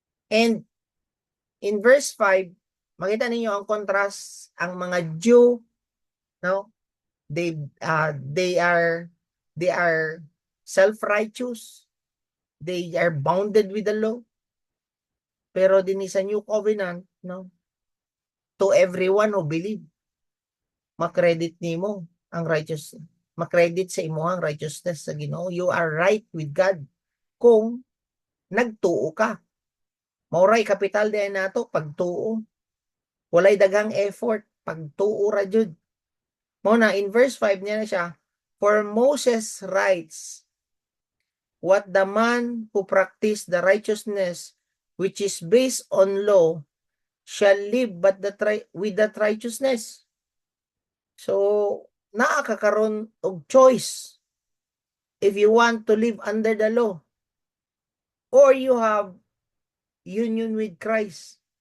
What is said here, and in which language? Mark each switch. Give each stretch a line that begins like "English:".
English: And in verse 5,
Cebuano: makita ninyo ang contrast, ang mga Jew, no?
English: They are self-righteous. They are bounded with the law.
Cebuano: Pero din sa New Covenant, no?
English: To everyone who believe,
Cebuano: makredit nimo ang righteous, makredit sa imo ang righteousness sa Ginoo.
English: You are right with God
Cebuano: kung nagtuo ka. Mauray kapital din nato pagtuo. Walay daghang effort, pagtuo ra jud. Mao na
English: in verse 5
Cebuano: niya na siya,
English: for Moses writes, what the man who practice the righteousness which is based on law shall live with that righteousness. So,
Cebuano: naa ka karon og choice
English: if you want to live under the law or you have union with Christ.